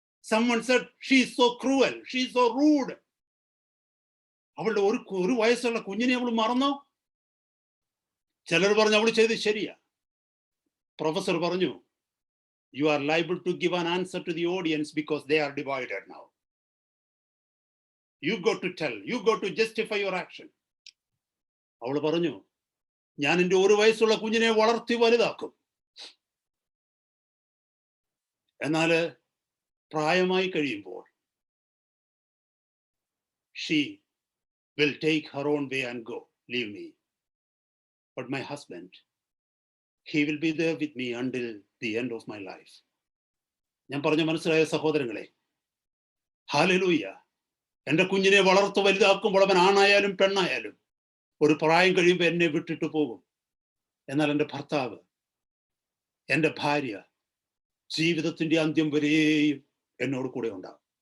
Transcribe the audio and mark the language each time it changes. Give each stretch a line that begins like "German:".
English: someone said she is so cruel, she is so rude.
Malayalam: അവളുടെ ഒരു വയസ്സുള്ള കുഞ്ഞിനെ അവൾ മറന്നോ? ചിലർ പറഞ്ഞു അവൾ ചെയ്ത് ശരിയാ. പ്രൊഫസർ പറഞ്ഞു,
English: you are liable to give an answer to the audience because they are divided now. You got to tell, you got to justify your action.
Malayalam: അവൾ പറഞ്ഞു, ഞാൻ എൻ്റെ ഒരു വയസ്സുള്ള കുഞ്ഞിനെ വളർത്തി വലുതാക്കും. എന്നാൽ പ്രായമായി കഴിയുമ്പോൾ
English: she will take her own way and go, leave me. But my husband, he will be there with me until the end of my life.
Malayalam: ഞാൻ പറഞ്ഞ മനസ്സിലായ സഹോദരങ്ങളെ? ഹല്ലേലൂയ. എൻ്റെ കുഞ്ഞിനെ വളർത്ത് വലുതാക്കുമ്പോൾ അവൻ ആണായാലും പെണ്ണായാലും ഒരു പ്രായം കഴിയുമ്പോൾ എന്നെ വിട്ടിട്ട് പോകും. എന്നാൽ എൻ്റെ ഭർത്താവ്, എൻ്റെ ഭാര്യ ജീവിതത്തിന്റെ അന്ത്യം വരെയും എന്നോട് കൂടെ ഉണ്ടാകും.